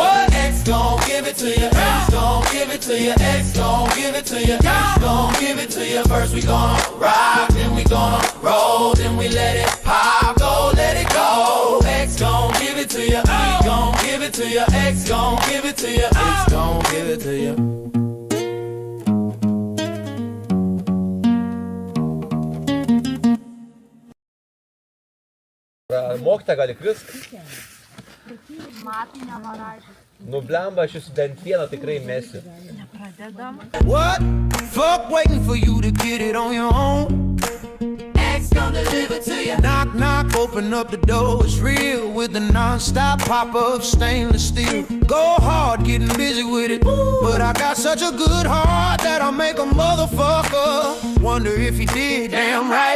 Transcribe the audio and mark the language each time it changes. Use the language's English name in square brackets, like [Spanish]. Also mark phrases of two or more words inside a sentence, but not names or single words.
[English] X gon' give it to you, X gon' give it to you, X gon' give it to you, X gon' give it to you. First we gonna rock, then we gonna roll, then we let it pop, go, let it go. X gon' give it to you, X gon' give it to you, X gon' give it to you, X gon' give it to you. [Lithuanian] Mokyta gali krist? Matai nevaražiu. Nu blemba, aš jūsų bent vieną tikrai mesiu. Nepradedam. [English] What? Fuck waiting for you to get it on your own. X He's gonna deliver to you. Knock, knock, open up the door. It's real with the non-stop pop of stainless steel. Go hard, getting busy with it. But I got such a good heart that I'll make a motherfucker wonder if he did damn right.